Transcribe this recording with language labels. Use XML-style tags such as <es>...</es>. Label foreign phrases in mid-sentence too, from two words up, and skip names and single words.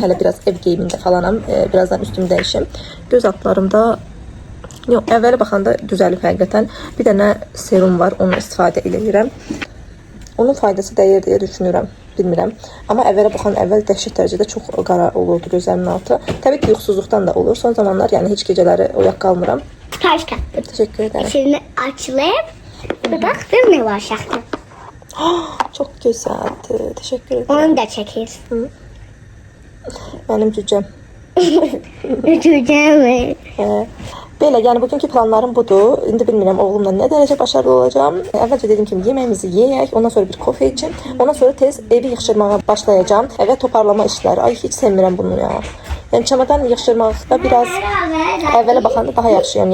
<az>Hələ biraz ev geyimində falanam. Birazdan üstümü dəyişim. Göz altlarımda yox, əvvələ baxanda düzəlib həqiqətən. Bir dənə serum var, onu istifadə edirəm. Onun faydası dəyər deyə düşünürəm, bilmirəm. Amma əvvələ baxan əvvəl dəhşət dərəcədə çox qara olurdu gözlərimin altı. Təbii ki, yuxusuzluqdan da olur. Son zamanlar yəni heç gecələri oyaq qalmıram. Taşka.</az> <tr>Teşekkür ederim. Şimdi açılıb, bir bax, bir ne var şaxta. Çok güzeldi. Teşekkür ederim.</tr> <az>Onu da çəkirsən.</az> <tr>Benim cücem.</tr> <az>Cücəm mi? Belə, yəni bugünkü planlarım budur. İndi bilmirəm oğlumla nə dərəcə başarılı olacağam. Əvvəlcə dediyim kimi yeməyimizi yeyək, ondan sonra bir kofe içim. Ondan sonra tez evi yığışdırmağa başlayacağam. Və toparlama işləri. Ay, heç sevmirəm bunu ya. Yəni çamadan yığışdırmaqda biraz əvvələ baxanda daha yaxşıyam.</az>